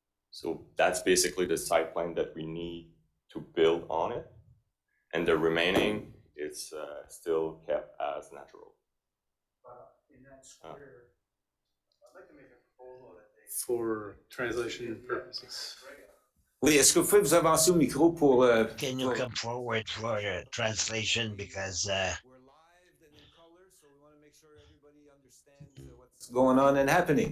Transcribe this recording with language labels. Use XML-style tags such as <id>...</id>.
<en>So that's basically the site plan that we need to build on it, and the remaining it's still kept as natural. In that square, I'd like to make a proposal that they. For translation purposes.</en> <fr>Oui, est-ce que vous pouvez vous avancer au micro pour...</fr> <en>can you come forward for translation because We're live and in color, so we want to make sure everybody understands what's going on and happening.</en>